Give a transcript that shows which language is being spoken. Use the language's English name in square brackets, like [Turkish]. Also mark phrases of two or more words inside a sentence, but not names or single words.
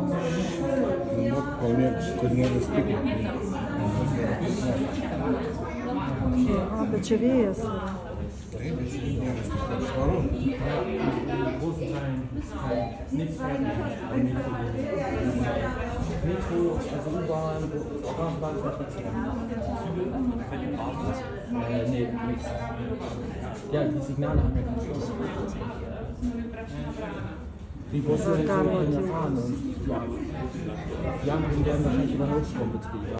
[Lithuanian] Kur nėra stiklo. O, bet čia vėjas yra. Taip, bet čia nėra stiklo. Švaru. Metro, [German] also U-Bahn, Straßenbahn, nee, nichts. Ja, die Signale haben ja keine Chance. Die Busse sind fahren und ja, die anderen werden wahrscheinlich über Notstrom betrieben.